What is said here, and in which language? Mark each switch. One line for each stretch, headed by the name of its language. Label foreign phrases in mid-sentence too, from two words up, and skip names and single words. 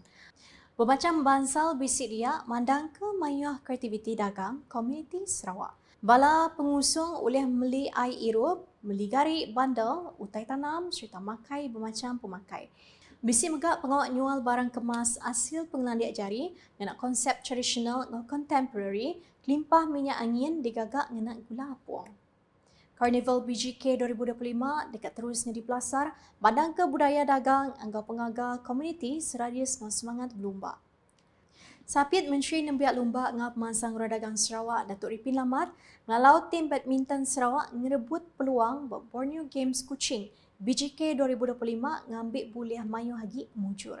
Iban: Bermacam bansal bisik dia mandang ke mayuh kreativiti dagang komuniti Sarawak. Bala pengusung boleh meli air irup, meli gari bandel, utai tanam serta makai bermacam pemakai. Bisik megak pengawak nyual barang kemas hasil pengelandiak jari dengan konsep tradisional dan contemporary, limpah minyak angin digagak dengan gula apuang. Carnival BGK 2025 dekat terusnya dipelasar bandang ke budaya dagang anggau pengagal komuniti seradius dengan semangat berlumba. Sapit Menteri Nembiak Lumba ngap Mansang Dagang Sarawak Datuk Ripin Lamat ngalau tim badminton Sarawak ngerebut peluang buat Borneo Games Kuching BGK 2025 ngambil buliah mayu hagi mujur.